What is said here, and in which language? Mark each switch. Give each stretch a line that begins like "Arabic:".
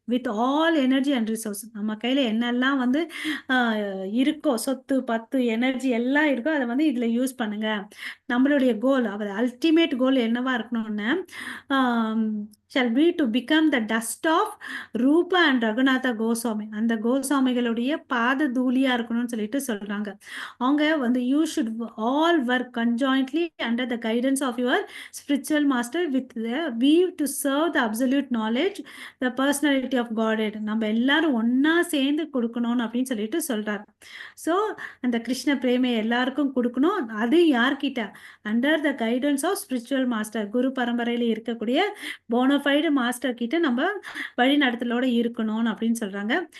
English: with all energy and resource,
Tamil: நம்ம கையில் என்னெல்லாம் வந்து இருக்கோ, சொத்து பத்து எனர்ஜி எல்லாம் இருக்கோ, அதை வந்து இதில் யூஸ் பண்ணுங்க. நம்மளுடைய கோல், அவர் அல்டிமேட் கோல் என்னவா இருக்கணும்னு,
English: shall be to become the dust of
Tamil: ரூபா அண்ட் ரகுநாத கோஸ்வாமி, அந்த கோஸ்வாமிகளுடைய பாத தூளியா இருக்கணும்னு சொல்லிட்டு சொல்றாங்க. அவங்க வந்து
English: You should all work conjointly under the guidance of your spiritual master with the view to serve the absolute knowledge, the personality of Godhead.
Tamil: நம்ம எல்லாரும் ஒன்னா சேர்ந்து கொடுக்கணும் அப்படின்னு சொல்லிட்டு சொல்றாரு. ஸோ அந்த கிருஷ்ண பிரேமை எல்லாருக்கும் கொடுக்கணும். அது யார்கிட்ட?
English: under the guidance of spiritual master,
Tamil: குரு பரம்பரையில இருக்கக்கூடிய போனஃபைடு மாஸ்டர் கிட்ட நம்ம வழிநடத்தலோட இருக்கணும் அப்படின்னு சொல்றாங்க.